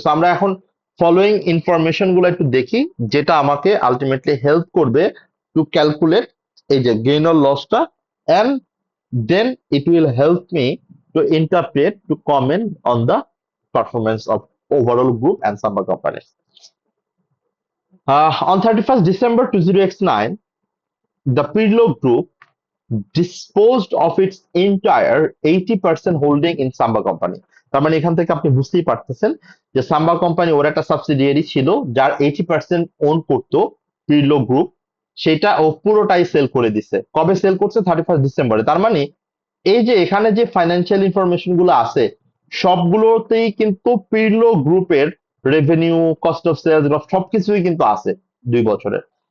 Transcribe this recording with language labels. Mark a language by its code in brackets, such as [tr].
[en] so আমরা এখন following information [bn] গুলো একটু দেখি, যেটা আমাকে [en] Ultimately help করবে to calculate এই যে গেইন অর লসটা, and then it will help me to interpret to comment on the performance of overall group and Samba company. On 31st December 2009, the Pirlo Group disposed of its entire 80% holding in Samba company. [bn] তার মানে এখান থেকে আপনি বুঝতেই পারতেছেন যে সাম্বা company ওর একটা subsidiary ছিল যার 80% ওন করতো পিরলো গ্রুপ, সেটা ও পুরোটাই সেল করে দিছে। কবে সেল করছে? 31 ডিসেম্বরে। তার মানে এই যে এখানে যে ফাইন্যান্সিয়াল ইনফরমেশন গুলো আছে সবগুলোতেই কিন্তু পিরলো গ্রুপের রেভিনিউ, কস্ট অফ সেলস সবকিছুই কিন্তু আছে 2 বছরের।